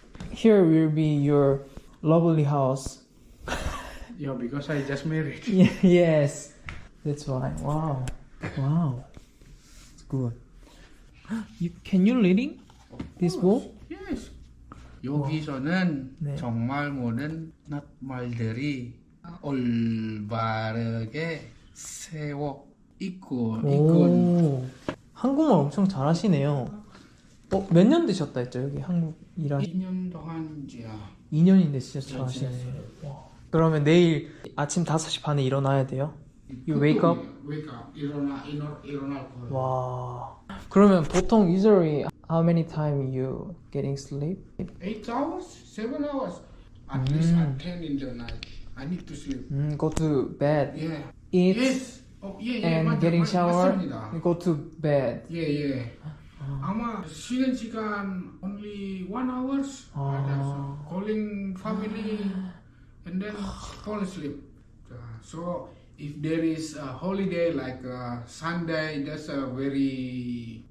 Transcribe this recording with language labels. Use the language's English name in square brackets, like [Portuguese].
[English] Here will be your lovely house. Yeah, because I just married. Yes, that's why. Wow, it's good. Can you reading? This boat? Yes. [Korean] 여기서는 네. 정말 모든 낱말들이 올바르게 세워 있고 오, 한국말 엄청 잘하시네요. 몇 년 되셨다 했죠? 여기 한국 일하시 2년 동안이야. 2년인데 진짜 잘하시네. 와. 그러면 내일 아침 5시 반에 일어나야 돼요? [English] You wake up? Wake up. [Korean] 일어날 거야. 와. 그러면 보통 [English] usually how many time you getting sleep? 8 hours? 7 hours? At least at 10 in the night. I need to sleep. Go to bed. Yeah. Eat. Yes. Yeah, And getting shower. [Korean] 맞습니다. [English] Go to bed. Yeah. [Korean] 아마 쉬는 시간 [English] only 1 hours. Calling family and then fall asleep. So if there is a holiday like Sunday, that's a very